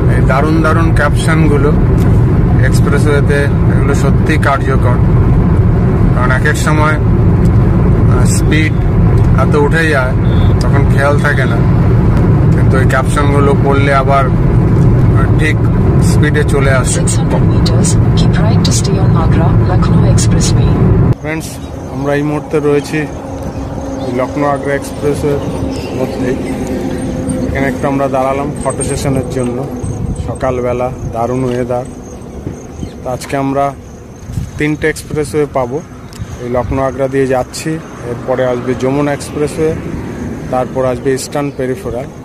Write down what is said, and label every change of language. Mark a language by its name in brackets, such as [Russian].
[Bangla] দারুণ দারুণ ক্যাপশনগুলো এক্সপ্রেসওয়েতে, এগুলো সত্যি কার্যকর। কারণ এক এক সময় স্পিড এত উঠে যায় তখন খেয়াল থাকে না, কিন্তু ওই ক্যাপশনগুলো পড়লে আবার ঠিক স্পিডে চলে আসে। [English] 600 meters, keep right to stay on Agra-Lucknow Expressway. [Bangla] Friends, আমরা এই মুহূর্তে রয়েছি লখনৌ আগ্রা এক্সপ্রেসের মধ্যেই। এখানে একটু আমরা দাঁড়ালাম ফটো সেশনের জন্য। সকালবেলা দারুণ ওয়েদার। তো আজকে আমরা 3টে এক্সপ্রেসওয়ে পাবো। এই লখনৌ আগ্রা দিয়ে যাচ্ছি, এরপরে আসবে যমুনা এক্সপ্রেসওয়ে, তারপর আসবে ইস্টার্ন পেরিফেরাল।